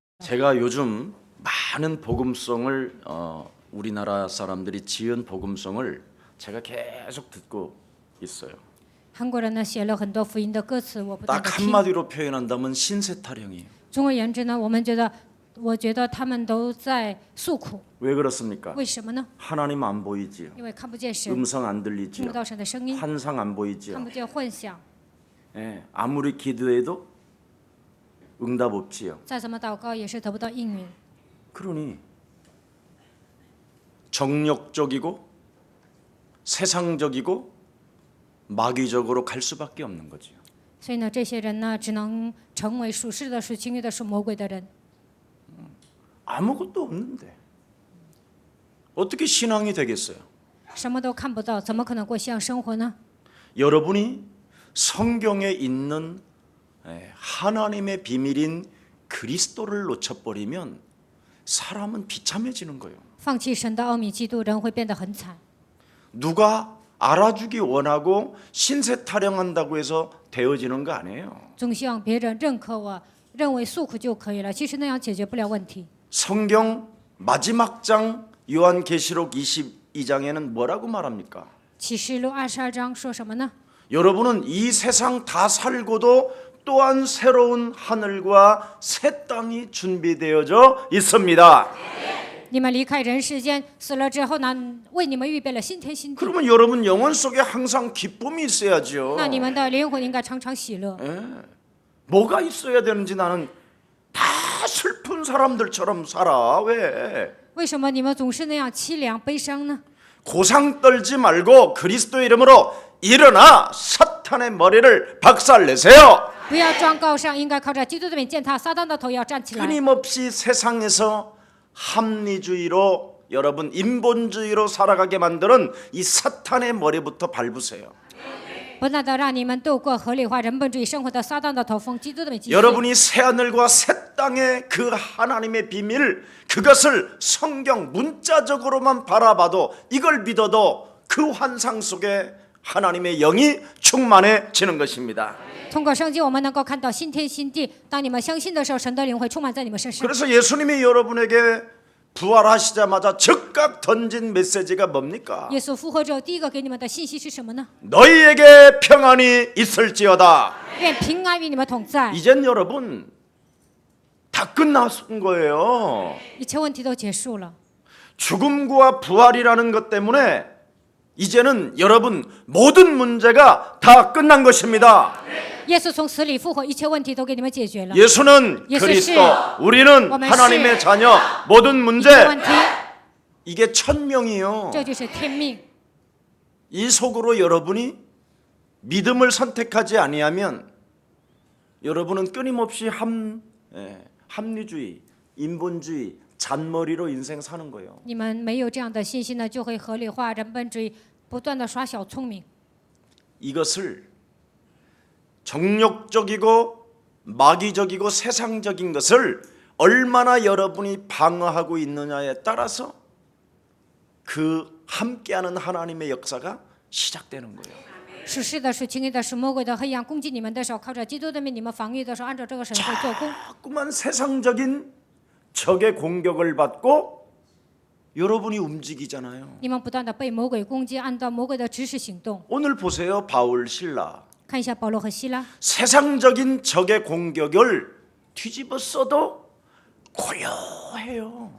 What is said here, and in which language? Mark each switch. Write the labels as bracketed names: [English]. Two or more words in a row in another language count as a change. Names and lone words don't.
[Korean] 제가 요즘 많은 복음성을 우리나라 사람들이 지은 복음성을 제가 계속 듣고 있어요. [Chinese] 韩国人呢写了很多福音的歌词，我不断 [Korean] 딱 [Chinese] 的听。 [Korean] 한마디로 표현한다면 신세타령이에요. [Chinese] 总而言之呢，我觉得他们都在诉苦。 [Korean] 왜 그렇습니까? [Chinese] 为什么呢？ [Korean] 하나님 안 보이지요. [Chinese] 因为看不见神， [Korean] 음성 안 [Chinese] 听 [Korean] 들리지요. [Chinese] 不到神的声音， [Korean] 환상 안 [Chinese] 看 [Korean] 보이지요. [Chinese] 不见幻想， [Korean] 예, 아무리 기도해도 응답 없지요. [Chinese] 再怎么祷告也是得不到应允。 [Korean] 그러니 정욕적이고 세상적이고 마귀적으로 갈 수밖에 없는 거지요. [Chinese] 所以呢，这些人呢，只能成为属世的、属情欲的、属魔鬼的人。 [Korean] 아무것도 없는데 어떻게 신앙이 되겠어요? [Chinese] 什么都看不到，怎么可能过信仰生活呢？ [Korean] 여러분이 성경에 있는 하나님의 비밀인 그리스도를 놓쳐버리면 사람은 비참해지는 거예요. [Chinese] 放弃神的奥秘基督，人会变得很惨。 [Korean] 누가 알아주기 원하고 신세 타령한다고 해서 되어지는 거 아니에요. [Chinese] 总希望别人认可我，认为诉苦就可以了。其实那样解决不了问题。 [Korean] 성경 마지막 장 요한계시록 22장에는 뭐라고 말합니까? [Chinese] 启示录22章说什么呢？ [Korean] 여러분은 이 세상 다 살고도 또한 새로운 하늘과 새 땅이 준비되어져 있습니다. [Chinese] 你们离开人世间，死了之后呢，为你们预备了新天新地。 [Korean] 그러면 여러분 영혼 속에 항상 기쁨이 있어야죠. [Chinese] 那你们的灵魂应该常常喜乐。 [Korean] 뭐가 있어야 되는지 나는 다 슬픈 사람들처럼 살아. 왜? [Chinese] 为什么你们总是那样凄凉悲伤呢？ [Korean] 고상 떨지 말고 그리스도의 이름으로 일어나 사탄의 머리를 박살내세요. [Chinese] 不要装高尚，应该靠着基督的名践踏撒旦的头，要站起来。 [Korean] 끊임없이 세상에서 합리주의로 여러분 인본주의로 살아가게 만드는 이 사탄의 머리부터 밟으세요. [Chinese] 不断的让你们度过合理化人本主义生活的撒旦的头风，基督的名继续。 [Korean] 여러분이 새하늘과 새 땅의 그 하나님의 비밀 그것을 성경 문자적으로만 바라봐도 이걸 믿어도 그 환상 속에 하나님의 영이 충만해지는 것입니다. [Chinese] 通过圣经，我们能够看到新天新地。当你们相信的时候，神的灵会充满在你们身上。 [Korean] 그래서 예수님이 여러분에게 부활하시자마자 즉각 던진 메시지가 뭡니까? [Chinese] 耶稣复活之后，第一个给你们的信息是什么呢？ [Korean] 너희에게 평안이 있을지어다. [Chinese] 愿平安与你们同在。 [Korean] 이젠 여러분 다 끝났은 거예요. [Chinese] 一切问题都结束了。 [Korean] 죽음과 부활이라는 것 때문에 이제는 여러분 모든 문제가 다 끝난 것입니다. [Chinese] 耶稣从死里复活，一切问题都给你们解决了。 [Korean] 예수는 그리스도, 우리는 하나님의 자녀, 모든 문제 [Chinese] 问题， [Korean] 이게 천명이요. [Chinese] 这就是天命。 [Korean] 이 속으로 여러분이 믿음을 선택하지 아니하면 여러분은 끊임없이 합리주의, 인본주의, 잔머리로 인생 사는 거예요. [Chinese] 你们没有这样的信心呢，就会合理化人本主义，不断的耍小聪明。 [Korean] 이것을 정욕적이고 마귀적이고 세상적인 것을 얼마나 여러분이 방어하고 있느냐에 따라서 그 함께하는 하나님의 역사가 시작되는 거예요. [Chinese] 属世的、属情欲的、属魔鬼的黑暗攻击你们的时候，靠着基督的名，你们防御的时候，按照这个神会做工。 [Korean] 자꾸만 세상적인 적의 공격을 받고 여러분이 움직이잖아요. [Chinese] 你们不断的被魔鬼攻击，按照魔鬼的指示行动。 [Korean] 오늘 보세요. 바울 신라. [Chinese] 看一下保罗和希拉， [Korean] 세상적인 적의 공격을 뒤집어 써도 고요해요.